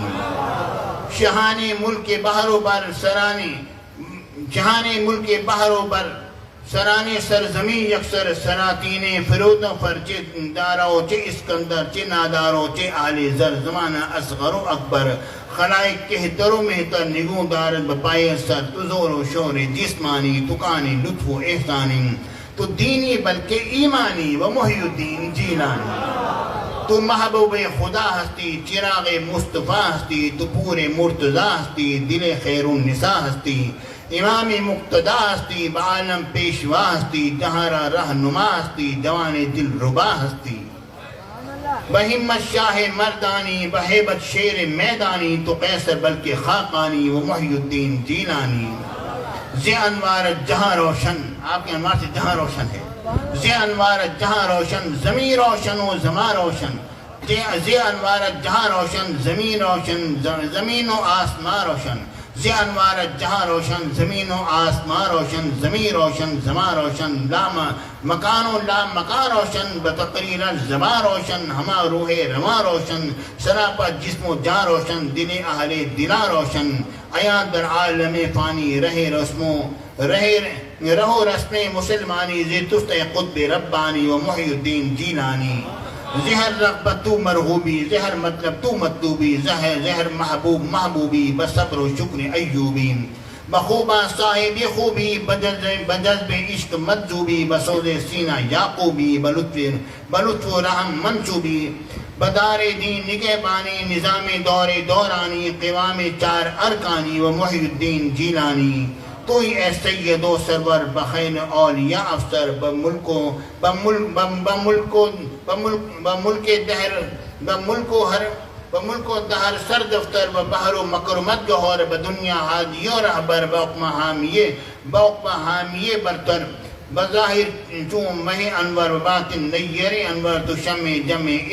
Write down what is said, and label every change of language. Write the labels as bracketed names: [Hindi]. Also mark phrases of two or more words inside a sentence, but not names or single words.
[Persian] شہان ملک بحر و بر سرانے، جہان ملک بحر و بر سرانے سرزمین یکسر، سلاطین فرود فر، چے دارو چے اسکندر، چے نادارو چے آل زر، زمانہ اصغر و اکبر، خلائق کہتر و مہتر، نگوں دارت بپائے سر، تو زور و شور جسمانی، تو کانی لطف و احسانی، تو دینی بلکہ ایمانی و محی الدین جیلانی۔ تو محبوب خدا ہستی، چراغ مصطفیٰ ہستی، تو پورے مرتضیٰ ہستی، دل خیر النساء ہستی، امام مقتدا ہستی، بعالم پیشوا ہستی، جہاں رہنما ہستی، جوان دل ربا ہستی، بہمت شاہ مردانی، بہیبت شیر میدانی، تو قیصر بلکہ خاقانی و محی الدین جیلانی۔ زی انوارت جہاں روشن، [Urdu] آپ کے انوار سے جہاں روشن ہے، [Persian] زی انوارت جہاں روشن، زمین روشن و زمان روشن، زی انوارت جہاں روشن، زمین روشن، زمین و آسمان روشن، زی انوارت جہاں روشن، زمین و آسمان روشن، زمین روشن، زمان روشن، مکان و لا مکان روشن، بتقریر الزبان روشن، ہما روح رواں روشن، سراپا جسم و جان روشن، دل اہل دلا روشن، عیاں در عالم فانی، رہو رسم مسلمانی، زی تست قطب ربانی و محی الدین جیلانی۔ زہر رغبت تو مرغوبی، زہر مطلب تو مطلوبی، زہر محبوب محبوبی، بصبر و شکر ایوبی، بخوبہ صاحب خوبی، بجذب عشق مجذوبی، بسوز سینہ یعقوبی، بلطف و رحم منصوبی، بدار دین نگہبانی نظام دور دورانی قوام چار ارکانی و محی الدین جیلانی تو ہی اے سید و سرور بخیر اولیاء افسر بملک و دہر سر دفتر ببحر و مکرمت گہور بدنیا ہادی و رہبر بوقم حامیے برتر بظاہر چون مہ انور باطن نیر انور تو شمع جمع